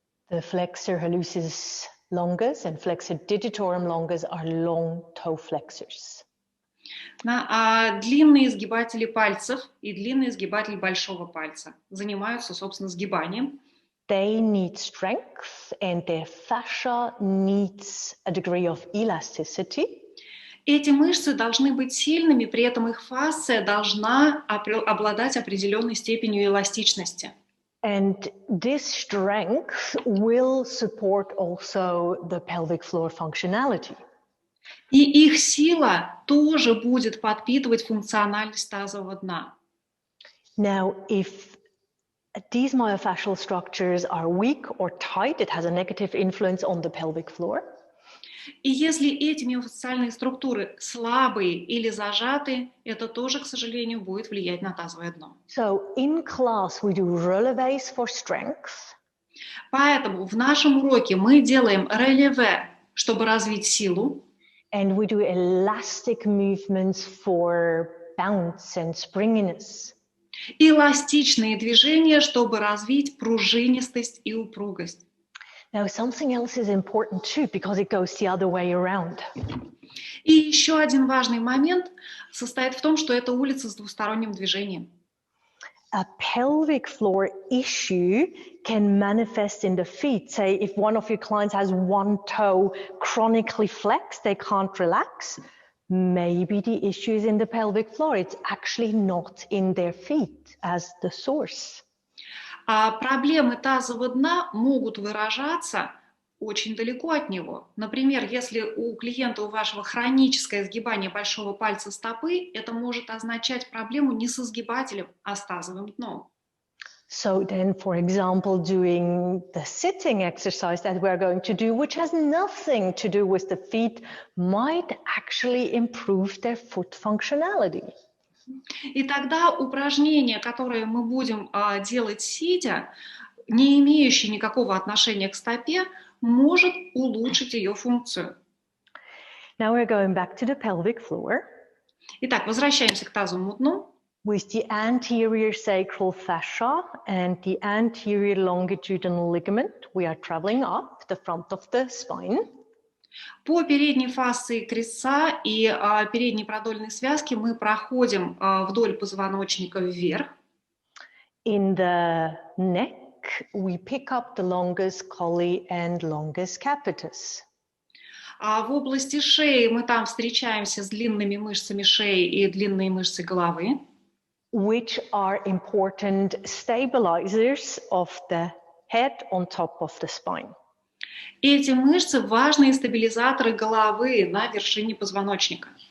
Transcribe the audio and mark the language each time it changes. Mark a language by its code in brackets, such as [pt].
[en] The flexor hallucis longus and flexor digitorum longus are long toe flexors. [ru] Длинные сгибатели пальцев и длинный сгибатель большого пальца занимаются, собственно, сгибанием. [en] They need strength and their fascia needs a degree of elasticity. [ru] Эти мышцы должны быть сильными, при этом их фасция должна обладать определенной степенью эластичности. [en] And this strength will support also the pelvic floor functionality. [ru] И их сила тоже будет подпитывать функциональность тазового дна. [en] Now, if these myofascial structures are weak or tight, it has a negative influence on the pelvic floor. [ru] И если эти миофасциальные структуры слабые или зажаты, это тоже, к сожалению, будет влиять на тазовое дно. [en] So in class we do releves for strength. [ru] Поэтому в нашем уроке мы делаем релеве, чтобы развить силу. [en] And we do elastic movements for bounce and springiness. [ru] Эластичные движения, чтобы развить пружинистость и упругость. [en] Now, something else is important too, because it goes the other way around. [ru] И еще один важный момент состоит в том, что это улица с двусторонним движением. [en] A pelvic floor issue can manifest in the feet. Say, if one of your clients has one toe chronically flexed, they can't relax, maybe the issue is in the pelvic floor. It's actually not in their feet as the source. [ru] Проблемы тазового дна могут выражаться очень далеко от него. Например, если у клиента, у вашего хроническое сгибание большого пальца стопы, это может означать проблему не со сгибателем, а с тазовым дном. [en] So then, for example, doing the sitting exercise that we're going to do, which has nothing to do with the feet, might actually improve their foot functionality. [ru] И тогда упражнение, которое мы будем делать сидя, не имеющее никакого отношения к стопе, может улучшить ее функцию. [en] Now we're going back to the pelvic floor. [ru] Итак, возвращаемся к тазовому дну. [en] With the anterior sacral fascia and the anterior longitudinal ligament, we are traveling up the front of the spine. [ru] По передней фасции крестца и передней продольной связки мы проходим вдоль позвоночника вверх. [en] In the neck, we pick up the longus colli and longus capitis. [ru] А в области шеи мы там встречаемся с длинными мышцами шеи и длинные мышцы головы, [en] which are important stabilizers of the head on top of the spine. [ru] и эти мышцы важные стабилизаторы головы на вершине позвоночника.